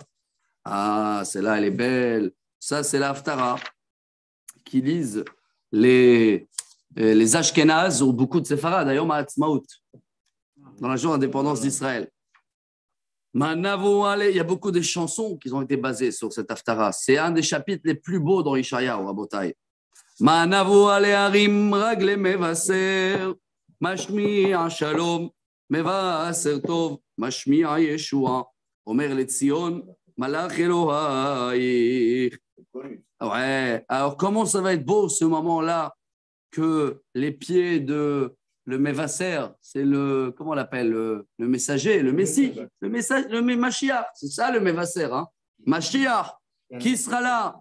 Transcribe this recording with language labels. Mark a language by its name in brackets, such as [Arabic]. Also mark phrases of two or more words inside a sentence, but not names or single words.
[French] Ah, celle-là, elle est belle. Ça, c'est l'Haftara qui lisent les Ashkénazes ou beaucoup de Séfarades, d'ailleurs, Ma'atzmaout, dans la journée d'indépendance d'Israël. Il y a beaucoup de chansons qui ont été basées sur cette Haftara. C'est un des chapitres les plus beaux dans Ishayahu, Rabotai. [Hebrew] מה נאוו על ההרים רגלי מבשר משמיע שלום מבשר טוב משמיע ישועה אמר לציון מלך אלהיך. [French] Ouais, alors comment ça va être beau ce moment-là que les pieds de le Mévasser, c'est le, comment on l'appelle, le messager, le Messie, le Mashiach, c'est ça le Mévasser, hein? Mashiach, qui sera là?